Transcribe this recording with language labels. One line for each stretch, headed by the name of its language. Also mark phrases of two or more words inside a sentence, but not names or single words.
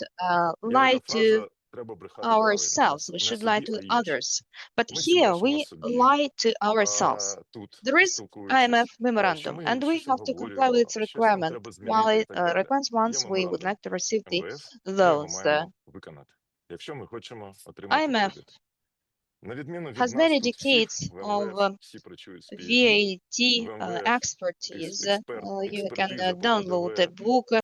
Ukrainian: Є
English: lie
Ukrainian: така
English: to
Ukrainian: фраза «треба брехати правильно».
English: ourselves. We
Ukrainian: Не
English: should lie
Ukrainian: собі,
English: to
Ukrainian: а іншим.
English: others. But
Ukrainian: Ми всі
English: here
Ukrainian: брешемо
English: we
Ukrainian: собі,
English: lie to ourselves.
Ukrainian: тут
English: There is
Ukrainian: спілкуючись, IMF що
English: memorandum,
Ukrainian: ми
English: and we
Ukrainian: щось
English: have to comply with
Ukrainian: обговорюємо,
English: its
Ukrainian: щось нам
English: requirement.
Ukrainian: треба
English: While
Ukrainian: змінити і
English: it
Ukrainian: так далі.
English: requires
Ukrainian: Є
English: once we would
Ukrainian: меморандум
English: like to receive the
Ukrainian: МВФ, ми його
English: loans.
Ukrainian: маємо виконати, якщо ми хочемо отримати IMF кредит. На відміну від
English: has
Ukrainian: нас,
English: many
Ukrainian: тут всіх
English: decades
Ukrainian: в
English: of
Ukrainian: МВФ всі працюють з PhD, VAT в МВФ
English: expertise. You can
Ukrainian: експертиза
English: download a
Ukrainian: по
English: book